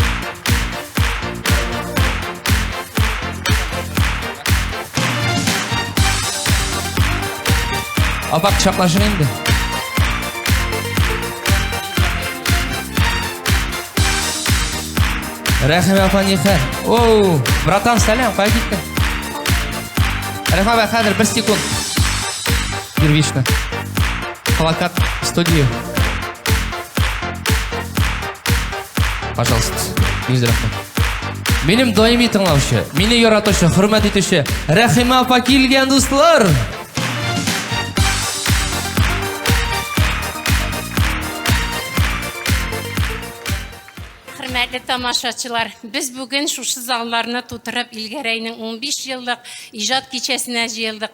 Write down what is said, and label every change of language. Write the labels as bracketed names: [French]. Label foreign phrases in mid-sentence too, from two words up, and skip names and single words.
[Tatar] Апа кычаклашын инде. Рәхим апа нихәл. Оу, братан, сәлам, кая киттең? Рәхим апа, хәзер 1 секунд. Первично. [Russian] Плакат в студию. Пожалуйста. [Tatar] Йөз рәхмәт. Минем даими тыңлаучы, мине яратучы, хөрмәт итүче Рәхим апа килгән, дуслар. Хөрмәтле тамашачылар, без бүген шушы залларны тутырып Илгәрәйнең 15 еллык иҗат кичәсенә җыелдык.